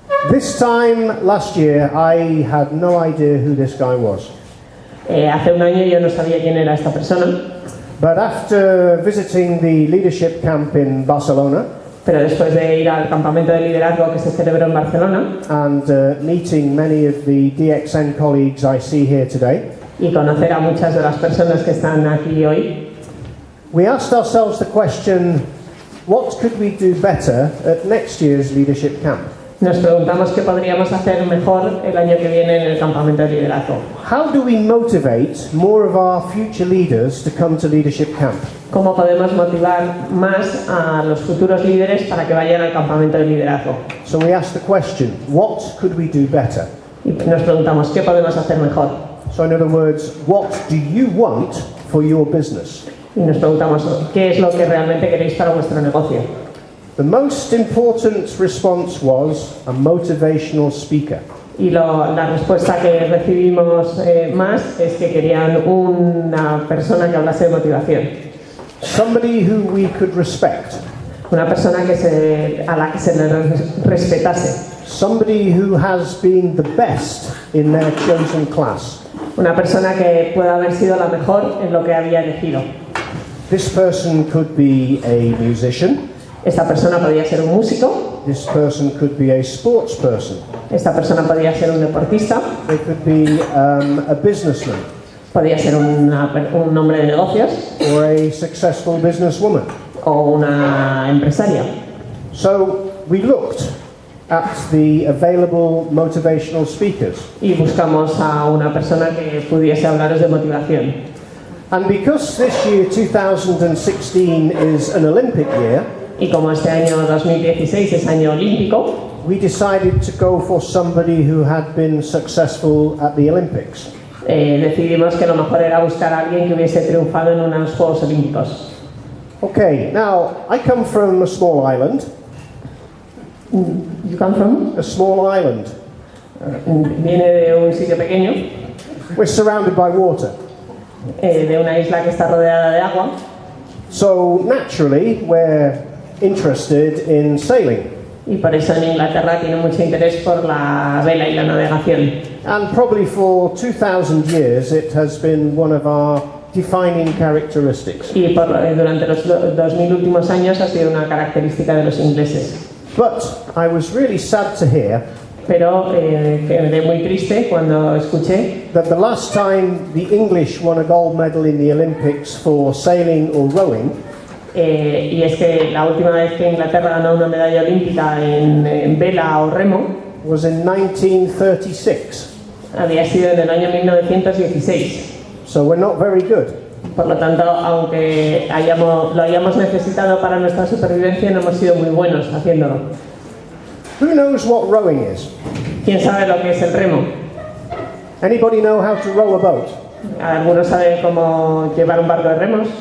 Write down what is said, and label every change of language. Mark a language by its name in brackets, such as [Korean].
[English] This time last year, I had no idea who this guy was. [Spanish] Hace un año yo no sabía quién era esta persona, [English] But after visiting the leadership camp in Barcelona [Spanish] pero después de ir al campamento de liderazgo que se celebró en Barcelona [English] and meeting many of the DXN colleagues I see here today, [Spanish] y conocer a muchas de las personas que están aquí hoy, [English] we asked ourselves the question, what could we do better at next year's leadership camp? [Spanish] nos preguntamos qué podríamos hacer mejor el año que viene en el campamento de liderazgo. [English] How do we motivate more of our future leaders to come to leadership camp? [Spanish] ¿Cómo podemos motivar más a los futuros líderes para que vayan al campamento de liderazgo? [English] So we asked the question, what could we do better? [Spanish] Y nos preguntamos qué podemos hacer mejor. [English] So in other words, what do you want for your business? [Spanish] Y nos preguntamos, ¿qué es lo que realmente queréis para vuestro negocio? [English] The most important response was a motivational speaker. [Spanish] Y la respuesta que recibimos más es que querían una persona que hablase de motivación. [English] Somebody who we could respect. [Spanish] Una persona a la que se le respetase. [English] Somebody who has been the best in their chosen class. [Spanish] Una persona que pueda haber sido la mejor en lo que había elegido. [English] This person could be a musician. [Spanish] Esta persona podía ser un músico. [English] This person could be a sports person. [Spanish] Esta persona podía ser un deportista. [English] They could be a businessman. [Spanish] Podía ser un hombre de negocios. [English] Or a successful businesswoman. [Spanish] O una empresaria. [English] So we looked at the available motivational speakers. [Spanish] Y buscamos a una persona que pudiese hablaros de motivación. [English] And because this year 2016 is an Olympic year, [Spanish] y como este año 2016 es año olímpico, [English] we decided to go for somebody who had been successful at the Olympics. [Spanish] Decidimos que lo mejor era buscar a alguien que hubiese triunfado en unos Juegos Olímpicos. [English] Okay, now I come from a small island. You come from? A small island. [Spanish] Viene de un sitio pequeño. [English] We're surrounded by water. [Spanish] De una isla que está rodeada de agua. [English] So naturally we're interested in sailing. [Spanish] Y por eso en Inglaterra tiene mucho interés por la vela y la navegación. [English] And probably for 2,000 years it has been one of our defining characteristics. [Spanish] Y durante los 2000 últimos años ha sido una característica de los ingleses. [English] But I was really sad to hear [Spanish] Pero quedé muy triste cuando escuché [English] that the last time the English won a gold medal in the Olympics for sailing or rowing [Spanish] y es que la última vez que Inglaterra ganó una medalla olímpica en vela o remo [English] was in 1936. [Spanish] había sido en el año 1916. [English] So we're not very good. [Spanish] Por lo tanto, aunque lo hayamos necesitado para nuestra supervivencia, no hemos sido muy buenos haciéndolo. [English] Who knows what rowing is? [Spanish] ¿Quién sabe lo que es el remo? [English] Anybody know how to row a boat? [Spanish] ¿Algunos saben cómo llevar un barco de remos?